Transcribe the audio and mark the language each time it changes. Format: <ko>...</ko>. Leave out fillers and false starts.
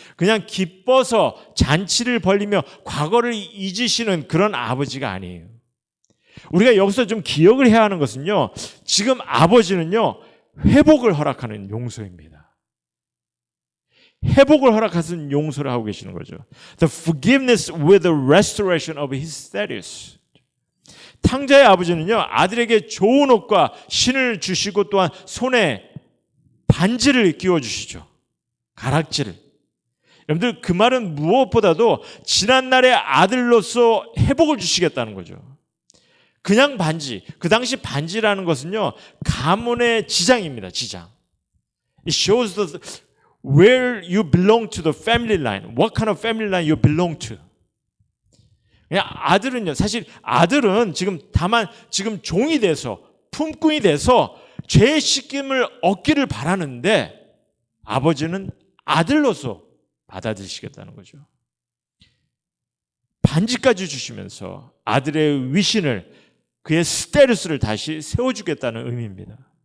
<ko>그냥 기뻐서 잔치를 벌리며 과거를 잊으시는 그런 아버지가 아니에요. 우리가 여기서 좀 기억을 해야 하는 것은요, 지금 아버지는요 회복을 허락하는 용서입니다. 회복을 허락하는 용서를 하고 계시는 거죠.</ko> <en>The forgiveness with the restoration of his status.</en> <ko>탕자의 아버지는요 아들에게 좋은 옷과 신을 주시고 또한 손에 반지를 끼워주시죠. 가락지를. 여러분들 그 말은 무엇보다도 지난날의 아들로서 회복을 주시겠다는 거죠. 그냥 반지. 그 당시 반지라는 것은요 가문의 지장입니다. 지장.</ko> <en>It shows where you belong to the family line. What kind of family line you belong to.</en> <ko>그냥 아들은요, 사실 아들은 다만 종이 돼서 품꾼이 돼서 죄의 씻김을 얻기를 바라는데 아버지는 아들로서 받아들이시겠다는 거죠. 반지까지 주시면서 아들의 위신을 그의 스테루스를 다시 세워주겠다는 의미입니다.</ko>